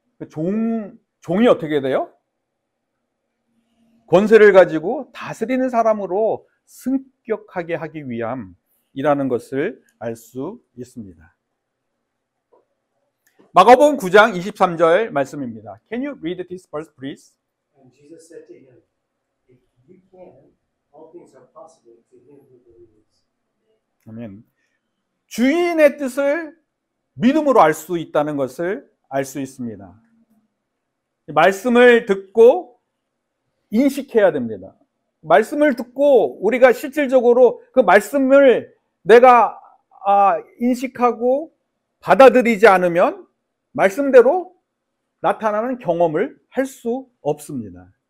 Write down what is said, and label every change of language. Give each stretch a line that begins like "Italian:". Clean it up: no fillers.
Korean: 종이 어떻게 돼요? 권세를 가지고 다스리는 사람으로 승격하게 하기 위함이라는 것을 알 수 있습니다. 마가복음 9장 23절 말씀입니다.
English: Can you read this verse, please? And Jesus said to him, if you can, all things are possible to him who believes.
Korean: 아멘. 주인의 뜻을 믿음으로 알 수 있다는 것을 알 수 있습니다. 말씀을 듣고 인식해야 됩니다. 말씀을 듣고 우리가 실질적으로 그 말씀을 내가 인식하고 받아들이지 않으면 말씀대로 나타나는 경험을 할 수 없습니다.